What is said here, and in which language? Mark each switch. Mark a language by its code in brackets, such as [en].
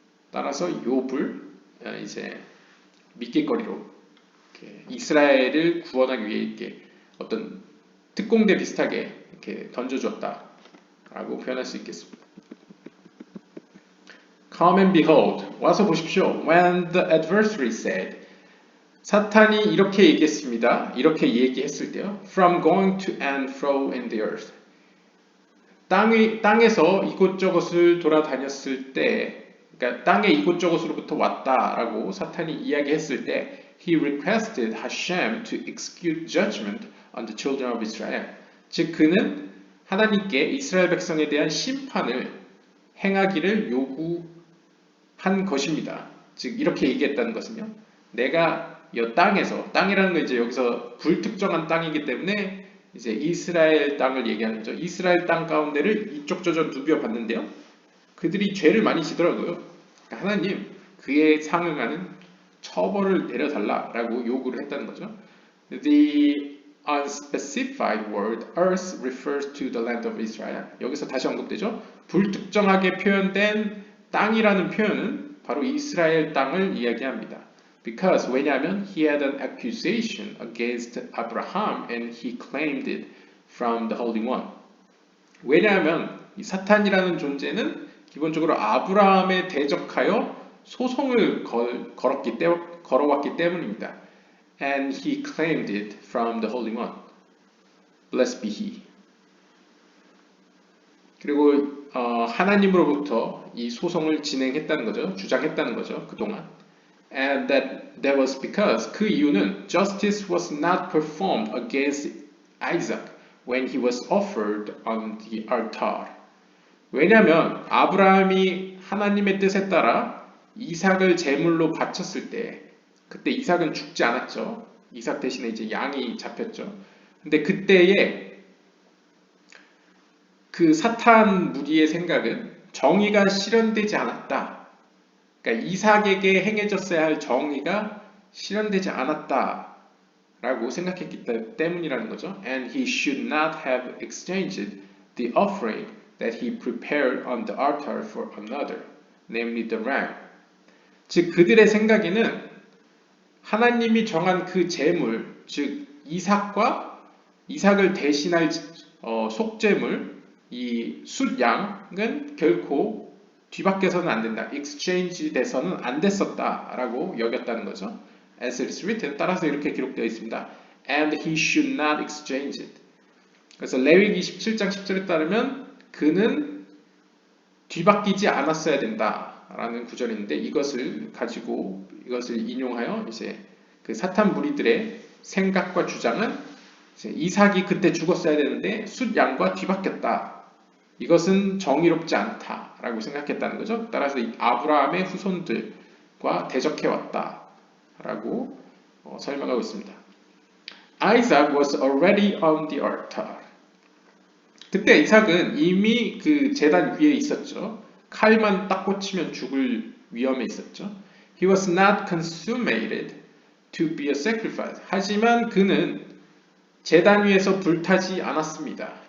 [ko] 따라서 욥을 이제 미끼거리로 이스라엘을 구원하기 위해 이렇게 어떤 특공대 비슷하게 이렇게 던져줬다라고 표현할 수 있겠습니다. [en] Come and behold. [ko] 와서 보십시오. [en] When the adversary said. [ko] 사탄이 이렇게 얘기했습니다. 이렇게 얘기했을 때요. [en] From going to and fro in the earth. [ko] 땅에서 이곳저곳을 돌아다녔을 때, 그러니까 땅의 이곳저곳으로부터 왔다라고 사탄이 이야기했을 때, [en] he requested Hashem to execute judgment on the children of Israel. [ko] 즉 그는 하나님께 이스라엘 백성에 대한 심판을 행하기를 요구한 것입니다. 즉 이렇게 얘기했다는 것은요. 내가 이 땅에서 땅이라는 건 이제 여기서 불특정한 땅이기 때문에 이제 이스라엘 땅을 얘기하는 거죠. 이스라엘 땅 가운데를 이쪽 저쪽 누벼 봤는데요. 그들이 죄를 많이 지더라고요. 그러니까 하나님 그에 상응하는 처벌을 내려달라라고 요구를 했다는 거죠. [en] The unspecified word earth refers to the land of Israel. [ko] 여기서 다시 언급되죠. 불특정하게 표현된 땅이라는 표현은 바로 이스라엘 땅을 이야기합니다. [en] Because [ko] 왜냐하면 [en] he had an accusation against Abraham and he claimed it from the Holy One. [ko] 왜냐하면 이 사탄이라는 존재는 기본적으로 아브라함에 대적하여 소송을 걸어왔기 때문입니다. [en] And he claimed it from the Holy One. Blessed be he. [ko] 그리고 하나님으로부터 이 소송을 진행했다는 거죠. 주장했다는 거죠. 그동안. [en] And that was because [ko] 그 이유는 [en] justice was not performed against Isaac when he was offered on the altar. [ko] 왜냐하면 아브라함이 하나님의 뜻에 따라 이삭을 제물로 바쳤을 때 그때 이삭은 죽지 않았죠. 이삭 대신에 이제 양이 잡혔죠. 근데 그때에 그 사탄 무리의 생각은 정의가 실현되지 않았다. 그러니까 이삭에게 행해졌어야 할 정의가 실현되지 않았다라고 생각했기 때문이라는 거죠. [en] And he should not have exchanged the offering that he prepared on the altar for another, namely the ram. [ko] 즉 그들의 생각에는 하나님이 정한 그 제물, 즉 이삭을 대신할 속제물, 이 숫양은 결코 뒤바뀌어서는 안 된다. exchange 돼서는 안 됐었다라고 여겼다는 거죠. [en] As it is written, [ko] 따라서 이렇게 기록되어 있습니다. [en] And he should not exchange it. [ko] 그래서 레위기 27장 10절에 따르면 그는 뒤바뀌지 않았어야 된다라는 구절인데 이것을 인용하여 이제 그 사탄 무리들의 생각과 주장은 이삭이 그때 죽었어야 되는데 숫양과 뒤바뀌었다. 이것은 정의롭지 않다라고 생각했다는 거죠. 따라서 아브라함의 후손들과 대적해왔다라고 설명하고 있습니다. [en] Isaac was already on the altar. [ko] 그때 이삭은 이미 그 제단 위에 있었죠. 칼만 딱 꽂히면 죽을 위험에 있었죠. [en] He was not consummated to be a sacrifice. [ko] 하지만 그는 제단 위에서 불타지 않았습니다.